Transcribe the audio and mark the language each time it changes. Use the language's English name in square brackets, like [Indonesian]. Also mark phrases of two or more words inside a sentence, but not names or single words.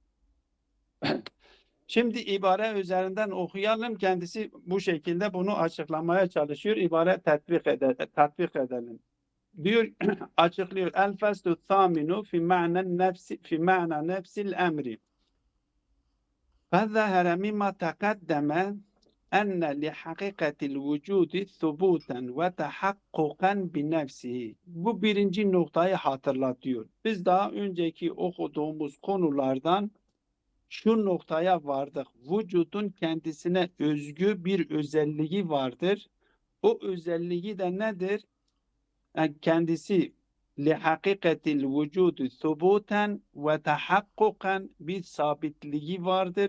[Turkish] Şimdi ibare üzerinden okuyalım. Kendisi bu şekilde bunu açıklamaya çalışıyor. İbare tatbik edelim. Diyor açıklıyor. [Arabic] الفصل الثامن في معنى نفس الأمر. فَظَهَرَ مِمَّا تَقَدَّمَ اَنَّ لِحَقِقَةِ الْوُجُودِ ثُبُوتًا وَتَحَقُّقًا بِنَفْسِهِ. [Turkish] Bu birinci noktayı hatırlatıyor. Biz daha önceki okuduğumuz konulardan şu noktaya vardık. Vücudun kendisine özgü bir özelliği vardır. O özelliği de nedir? Yani kendisi [Arabic] لحقيقة الوجود ثبوتا وتحققا [Turkish] bir sabitliği vardır.